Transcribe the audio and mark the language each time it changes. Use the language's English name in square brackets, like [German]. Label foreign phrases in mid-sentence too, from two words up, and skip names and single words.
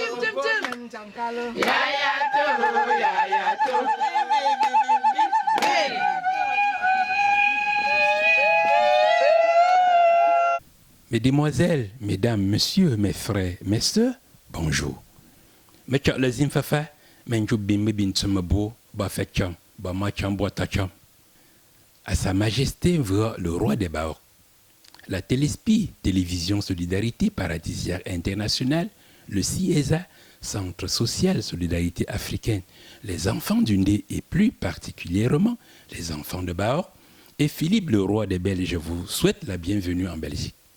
[Ghomala] Yaya to, yaya to. [French] Mesdemoiselles, mesdames, messieurs, mes frères, mes sœurs, bonjour. [Ghomala] Me le zimfafa, menjou bimbe bintsumabo, ba fetcham, ba macham boitacham. [French] À Sa Majesté le roi des Baors. La Téléspi, Télévision Solidarité Paradisiaque Internationale, le CIESA, Centre Social Solidarité Africaine, les enfants du Ndé et plus particulièrement les enfants de Baor, et Philippe le roi des Belges vous souhaite la bienvenue en Belgique.